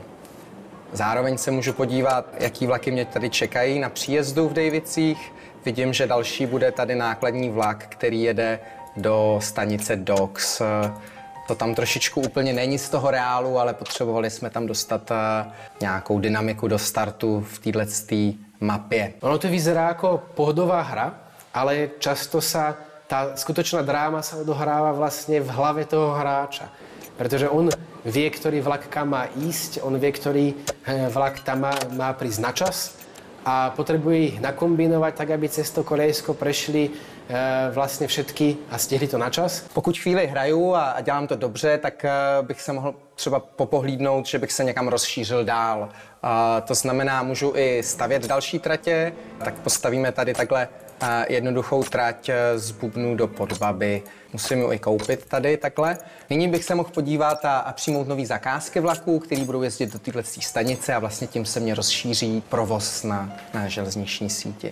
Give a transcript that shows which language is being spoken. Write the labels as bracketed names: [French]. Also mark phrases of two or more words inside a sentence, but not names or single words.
[Czech] Zároveň se můžu podívat, jaký vlaky mě tady čekají na příjezdu v Davidsích. Vidím, že další bude tady nákladní vlak, který jede do stanice Docks. To tam trošičku úplně není z toho reálu, ale potřebovali jsme tam dostat nějakou dynamiku do startu v této mapě. [Slovak] Ono to vyzerá jako pohodová hra, ale často sa tá skutočná dráma sa odohráva vlastne v hlave toho hráča. Pretože on vie, ktorý vlak kam má ísť, on vie, ktorý vlak tam má prísť na čas a potrebuje ich nakombinovať tak, aby cez to kolejsko prešli vlastně všetky a stihli to na čas. [Czech] Pokud chvíli hraju a dělám to dobře, tak bych se mohl třeba popohlídnout, že bych se někam rozšířil dál. To znamená, můžu i stavět další tratě, tak postavíme tady takhle jednoduchou trať z Bubnu do Podbaby. Musím ji i koupit tady takhle. Nyní bych se mohl podívat a přijmout nový zakázky vlaků, který budou jezdit do této stanice a vlastně tím se mě rozšíří provoz na železniční síti.